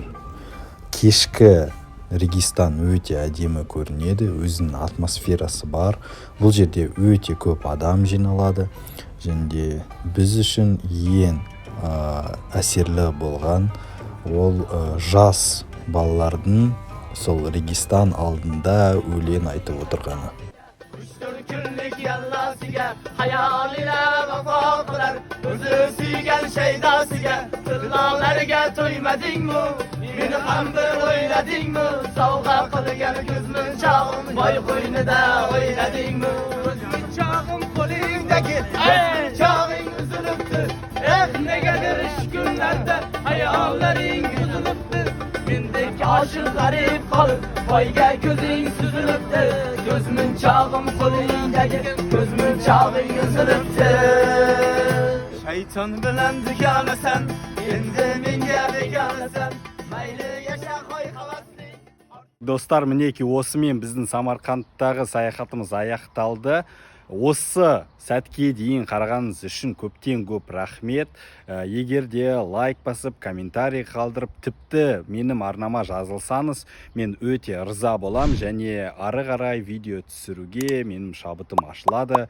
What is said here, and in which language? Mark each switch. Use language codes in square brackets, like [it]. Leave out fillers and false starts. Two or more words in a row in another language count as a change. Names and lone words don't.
[kk] Кешкі Регистан өте әдемі көрінеді, өзінің атмосферасы бар. Бұл жерде өте көп адам жиналады, және біз үшін ең әсерлі болған ол жас балалардың сол Регистан алдында өлең айтып отырғаны. [uz] Hayalile vefo kılar, özü suygen şeydasıga, tırnalarga toymading mu? Meni ham bir o'ylading mu? Sovg'a qilgan ko'zmin chog'im, voy qo'ynida o'ylading mu? Ko'zmin chog'im qo'lingdagi, chog'ing uzilibdi. Negadir ish kunlarda hayollaring uzilibdi. Mendek oshiq g'arib qolib, voyga ko'zing suzilibdi. Ko'zmin chog'im qo'lingdagi, ko'zmin chog'ing uzilibdi. Shayton bilan duganasan, endi menga beganasan. [kk] Достар, мінеки осымен біздің Самарқандтағы саяхатымыз аяқталды. Осы сәтке дейін қарағаныңыз үшін көптен көп рахмет. Егер де лайк басып, комментарий қалдырып, тіпті менің арнама жазылсаңыз, мен өте риза болам, және ары қарай видео түсіруге менің шабытым ашылады.